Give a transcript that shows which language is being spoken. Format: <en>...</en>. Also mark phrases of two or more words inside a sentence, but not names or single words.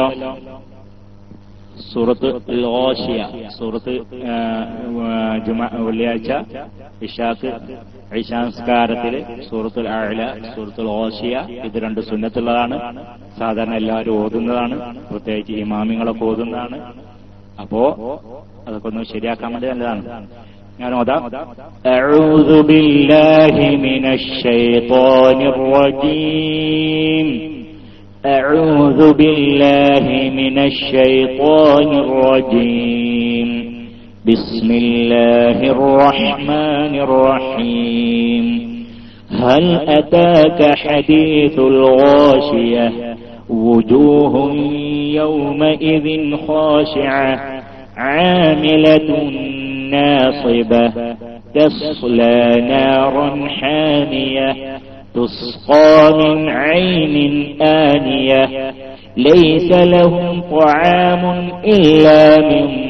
<ml>സൂറത്ത് ഗാശിയ, സൂറത്ത് വെള്ളിയാഴ്ച ഇശാസ്കാരത്തില് സൂറത്തുൽ അഅ്ല, സൂറത്തുൽ ഗാശിയ, ഇത് രണ്ട് സുന്നത്തുള്ളതാണ്. സാധാരണ എല്ലാവരും ഓതുന്നതാണ്, പ്രത്യേകിച്ച് ഇമാമിങ്ങളൊക്കെ ഓതുന്നതാണ്. അപ്പോ അതൊക്കെ ഒന്ന് ശരിയാക്കാൻ വേണ്ടി നല്ലതാണ്. ഞാൻ ഓതാം.</ml> <ar>أعوذ بالله من الشيطان الرجيم. أعوذ بالله من الشيطان الرجيم. بسم الله الرحمن الرحيم. هل أتاك حديث الغاشية وجوه يومئذ خاشعة عاملة ناصبة تصلى نارا حامية تسقى من عين آنية ليس لهم طعام إلا من</ar>